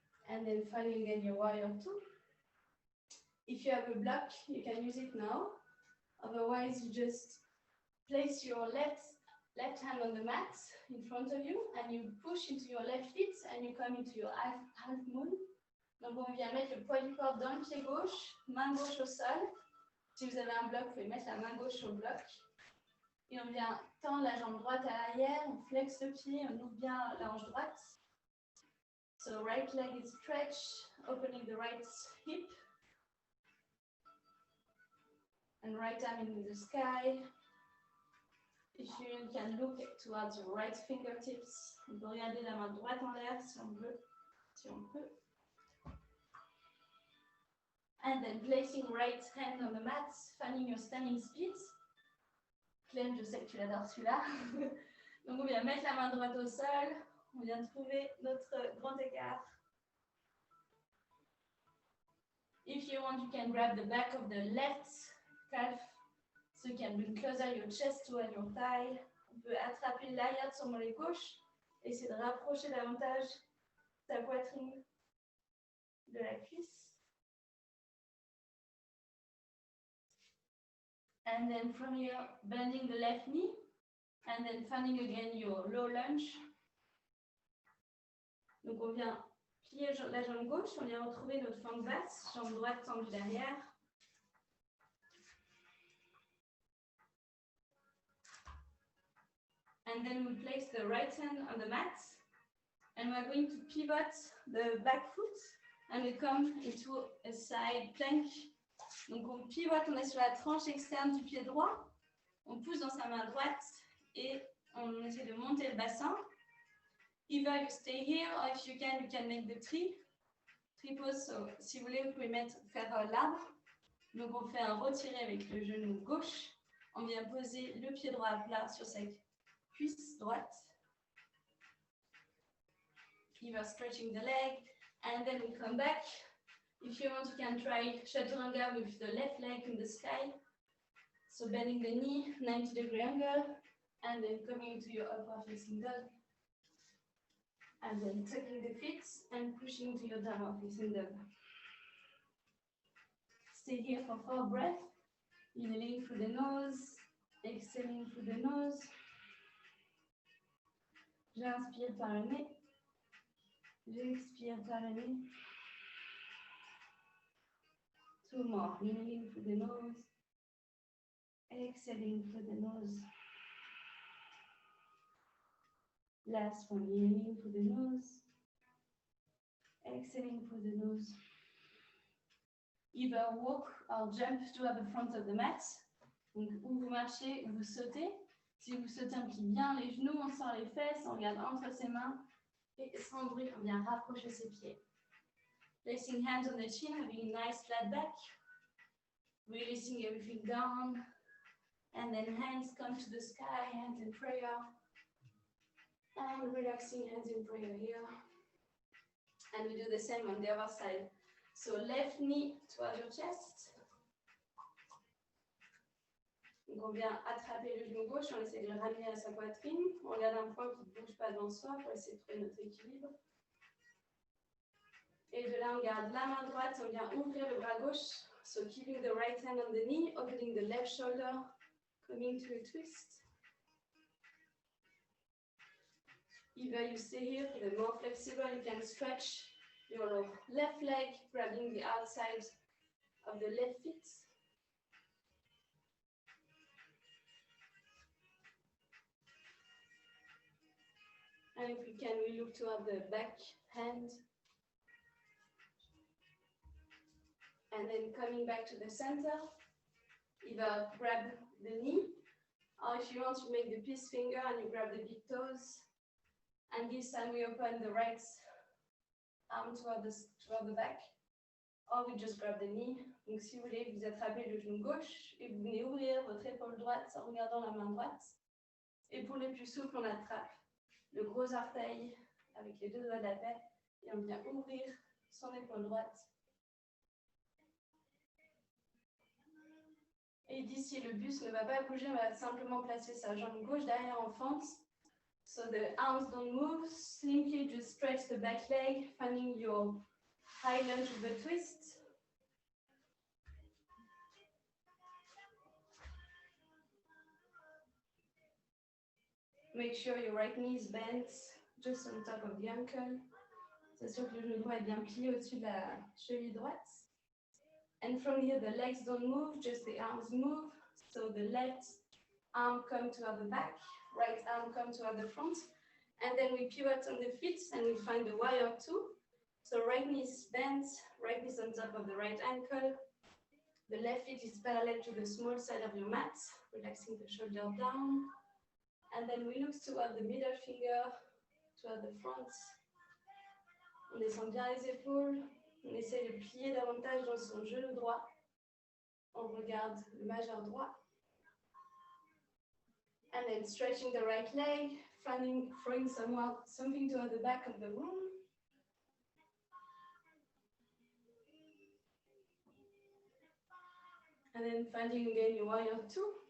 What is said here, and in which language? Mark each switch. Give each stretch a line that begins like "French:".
English: And then finding again your warrior two. If you have a block, you can use it now. Otherwise, you just place your left hand on the mat in front of you and you push into your left foot and you come into your half moon.
French: Donc, on vient mettre le poids du corps dans le pied gauche, main gauche au sol. Si vous avez un bloc, vous pouvez mettre la main gauche au bloc. Et on vient tendre la jambe droite à l'arrière, on flexe le pied, on ouvre bien la hanche droite.
English: So right leg is stretched, opening the right hip. And right arm in the sky. If you can look towards your right fingertips,
French: on peut regarder la main droite en l'air si on veut, si on peut.
English: And then placing right hand on the mat, finding your standing speed.
French: Clem, je sais que tu l'adores celui-là. Donc on vient mettre la main droite au sol, on vient trouver notre grand écart.
English: If you want, you can grab the back of the left calf, so you can bring closer your chest toward your thigh.
French: On peut attraper l'arrière de son mollet gauche, essayer de rapprocher davantage sa poitrine de la cuisse.
English: And then from here, bending the left knee, and then finding again your low lunge.
French: Donc on vient plier la jambe gauche, on vient retrouver notre fente basse, jambe droite tendue derrière.
English: And then we place the right hand on the mat, and we're going to pivot the back foot, and we come into a side plank.
French: Donc on pivote, on est sur la tranche externe du pied droit, on pousse dans sa main droite et on essaie de monter le bassin.
English: Either you stay here, or if you can make the tree pose.
French: So, si vous voulez, vous pouvez faire l'arbre. Donc on fait un retiré avec le genou gauche. On vient poser le pied droit à plat sur sa cuisse droite.
English: Either stretching the leg, and then we come back. If you want, you can try chaturanga with the left leg in the sky. So bending the knee, 90-degree angle. And then coming to your upper facing dog. And then tucking the feet and pushing to your downward facing dog. Stay here for 4 breaths. Inhaling through the nose, exhaling through the nose.
French: J'inspire par le nez. J'expire par le nez.
English: 2 more. Inhaling through the nose. Exhaling through the nose. Last one. Inhaling through the nose. Exhaling through the nose. Either walk or jump to at the front of the mat.
French: Donc, ou vous marchez ou vous sautez. Si vous sautez, on plie bien les genoux, on sort les fesses, on regarde entre ses mains. Et sans bruit, on vient rapprocher ses pieds.
English: Placing hands on the chin, having a nice flat back. Releasing everything down. And then hands come to the sky, hands in prayer. And relaxing, hands in prayer here. And we do the same on the other side. So left knee towards your chest.
French: Donc on vient attraper le genou gauche, on essaie de le ramener à sa poitrine. On regarde un point qui ne bouge pas devant soi pour essayer de trouver notre équilibre. Et de là, on garde la main droite, on vient ouvrir le bras gauche.
English: So keeping the right hand on the knee, opening the left shoulder, coming to a twist. Either you stay here for the more flexible, you can stretch your left leg, grabbing the outside of the left foot. And if we can, we look toward the back hand. And then coming back to the center, either grab the knee, or if you want to make the peace finger and you grab the big toes. And this time we open the right arm toward the back. Or we just grab the knee.
French: Donc si vous voulez, vous attrapez le genou gauche et vous venez ouvrir votre épaule droite en regardant la main droite. Et pour les plus souples, on attrape le gros orteil avec les 2 doigts de la paix et on vient ouvrir son épaule droite. Et d'ici, le buste ne va pas bouger, on va simplement placer sa jambe gauche derrière en fente.
English: So the arms don't move, simply just stretch the back leg, finding your high lunge with a twist. Make sure your right knee is bent just on top of the ankle.
French: C'est sûr que le genou droit est bien plié au-dessus de la cheville droite.
English: And from here, the legs don't move, just the arms move. So the left arm comes toward the back, right arm comes toward the front. And then we pivot on the feet and we find the warrior 2. So right knee is bent, right knee is on top of the right ankle. The left foot is parallel to the small side of your mat, relaxing the shoulder down. And then we look toward the middle finger, toward the front.
French: On descend bien les épaules. On essaie de plier davantage dans son genou droit. On regarde le majeur droit.
English: And then stretching the right leg, throwing something toward the back of the room. And then finding again your warrior 2.